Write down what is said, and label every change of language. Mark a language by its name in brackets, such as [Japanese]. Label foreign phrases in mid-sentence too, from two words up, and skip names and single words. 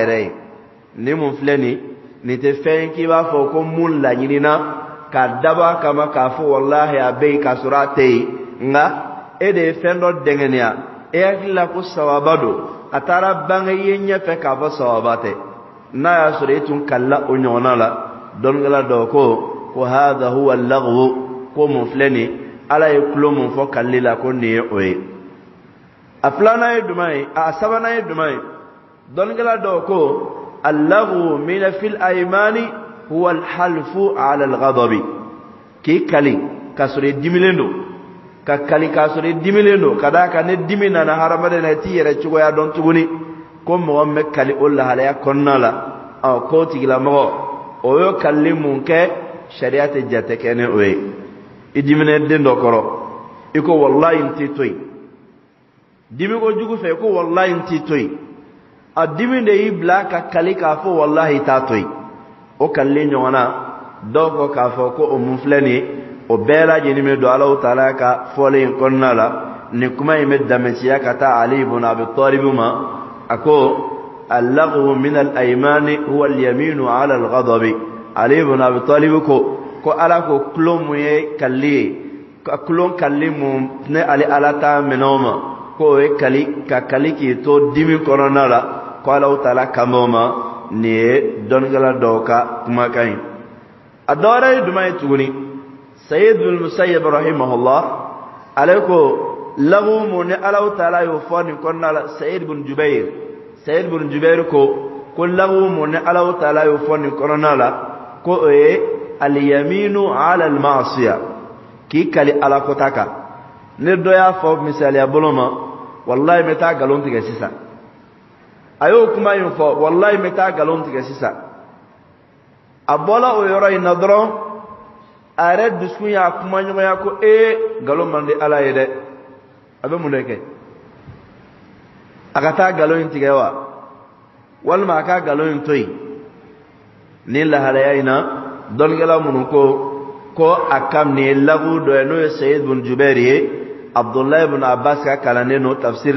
[Bambara] yɛrɛ ye ni mun filɛ nin tɛ fɛn ye k'i b'a fɔ ko mun laɲinina k'a dabɔ kama k'a fɔ wallahi a bɛ yen k'a sɔrɔ a tɛ yen nka e de ye fɛn dɔ dɛngɛniya e hakili la ko sababa don a taara bange i ye ɲɛfɛ k'a fɔ sababa tɛ n'a y'a sɔrɔ e tun kalila o ɲɔgɔnna la dɔnnikɛla dɔ ko [Arabic] هذا هو اللغو [Bambara] ko mun filɛ nin ala ye tulo mun fɔ kalili la ko nin ye o ye a filanan ye jumɛn ye a sabanan ye jumɛn ye dɔnnikɛla dɔ ko [Arabic] اللغو من في الأيمان هو الحلف على الغضب [Bambara] k'i kali k'a sɔrɔ i dimilen don ka kali k'a sɔrɔ i dimilen don ka d'a kan ne dimi nana hadamaden na i t'i yɛrɛ cogoya dɔn tuguni ko mɔgɔ min bɛ kali o lahalaya kɔnɔna la k'o tigilamɔgɔ o y'o kalili mun kɛ sariya tɛ jate kɛ ni o ye i diminen den dɔ kɔrɔ i ko wallahi n t'i to yen dimi ko jugu fɛ i ko wallahi n t'i to yen a dimi de y'i bila ka kali k'a fɔ wallahi i t'a to yen o kalili ɲɔgɔn na dɔw ko k'a fɔ ko o mun filɛ nin ye o bɛɛ lajɛlen bɛ don Alahu Taala ka fɔlen in kɔnɔna la nin kuma in bɛ damɛtiya ka taa Ali ibn Abi Talib ma a ko [Arabic] اللغو من الأيمان هو اليمين على الغضب [Bambara] Ali ibn Abi Talib ko ala ko kulon mun ye kalli ye ka kulon kalli mun ne ala ta minɛw ma ko o ye ka kali k'i to dimi kɔnɔna la ko Alahu Taala kama ma nin ye dɔnnikɛla dɔw ka kumakan ye a dɔ wɛrɛ ye jumɛn ye tuguni Sayyid ibn Musayyib rahimahullah ale ko lagu mun ni Alahu Taala y'o fɔ nin kɔnɔna la Sayyid ibn Jubair ko lagu mun ni Alahu Taala y'o fɔ nin kɔnɔna la ko o ye [Arabic] اليمين على المعصية [Bambara] k'i kali ala kota kan ne dɔ y'a fɔ misaliya bolo ma wallahi n bɛ taa nkalon tigɛ sisan a y'o kuma in fɔ wallahi n bɛ taa nkalon tigɛ sisan a bɔla o yɔrɔ in na dɔrɔn a yɛrɛ dusukun y'a kuma ɲɔgɔnya ko nkalon man di ala ye dɛ a bɛ mun de kɛ a ka taa nkalon in tigɛ wa walima a ka nkalon in to yen ni lahalaya in na dɔnnikɛla minnu ko a kam nin ye lagu dɔ ye n'o ye Sayyid ibn Jubair ye Abdullah ibn Abbas ka kalannen no tafsir